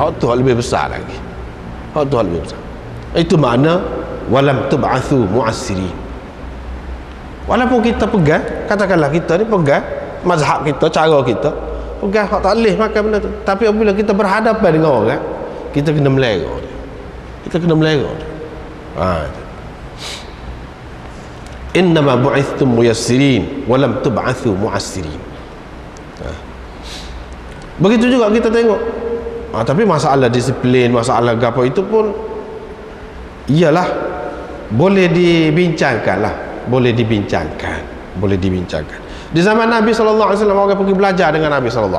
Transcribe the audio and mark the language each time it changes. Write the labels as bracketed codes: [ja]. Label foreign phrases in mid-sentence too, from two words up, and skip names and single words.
[ms] Hak tu hak lebih besar lagi. Itu makna [ar] ولم تبعثوا معسرين. [ms] Walaupun kita pegang, katakanlah kita ni pegang mazhab kita, cara kita pegang hak tak boleh makan benda tu, tapi apabila kita berhadapan dengan orang, kita kena melera. [ar] إنما بعثتم ميسرين ولم تبعثوا معسرين. [ms] Begitu juga kita tengok. Tapi masalah disiplin, masalah gapo itu pun iyalah boleh dibincangkan. Di zaman Nabi SAW orang pergi belajar dengan Nabi SAW.